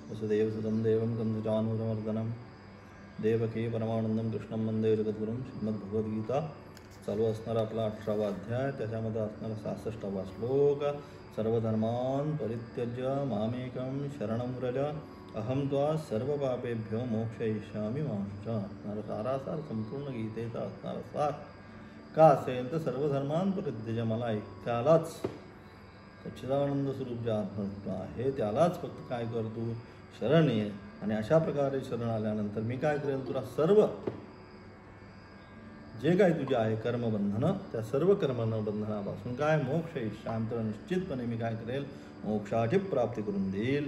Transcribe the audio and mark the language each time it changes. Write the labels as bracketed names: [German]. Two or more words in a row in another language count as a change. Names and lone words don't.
[Sanskrit] वसुदेवसुतं देवं कंसचानूरमर्दनं देवकी परमानंदम कृष्णं वंदे जगद्गुरुं. [Marathi] श्रीमद्भगवद्गीता चालू असणारा आपला 18वा अध्याय, त्याच्यामध्ये असणारा 66वा श्लोक. [Sanskrit] सर्वधर्मान् परित्यज्य मामेकं शरणं व्रज अहं त्वा सर्वपापेभ्यो मोक्षयिष्यामि मा शुच. [Marathi] सारासार संपूर्ण गीतेचा असणारा सार का असेल तर [Sanskrit] सर्वधर्मान् परित्यज्य, [Marathi] मला एकट्यालाच सच्चिदानंद स्वरूप जे आत्मतत्व आहे त्यालाच फक्त काय करतो, शरण ये. आणि अशा प्रकारे शरण आल्यानंतर मी काय करेल, तुला सर्व जे काय तुझे आहे कर्मबंधनं, त्या सर्व कर्मबंधनापासून काय मोक्ष इष्टांतर निश्चितपणे मी काय करेल, मोक्षाची प्राप्ती करून देईल.